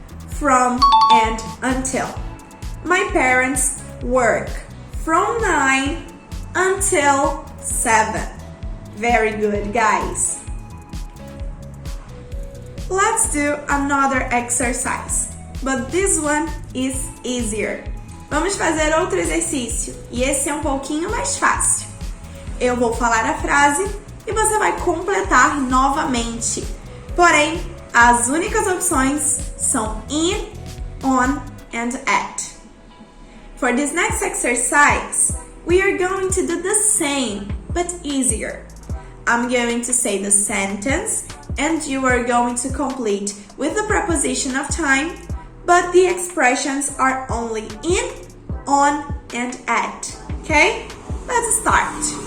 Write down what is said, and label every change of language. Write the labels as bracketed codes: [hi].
[en] From and until. My parents work from 9 until 7. Very good, guys. Let's do another exercise, but this one is easier. [pt] Vamos fazer outro exercício, e esse é um pouquinho mais fácil. Eu vou falar a frase e você vai completar novamente. Porém, as únicas opções são in, on, and at. [en] For this next exercise, we are going to do the same, but easier. I'm going to say the sentence, and you are going to complete with the preposition of time, but the expressions are only in, on, and at. Okay? Let's start.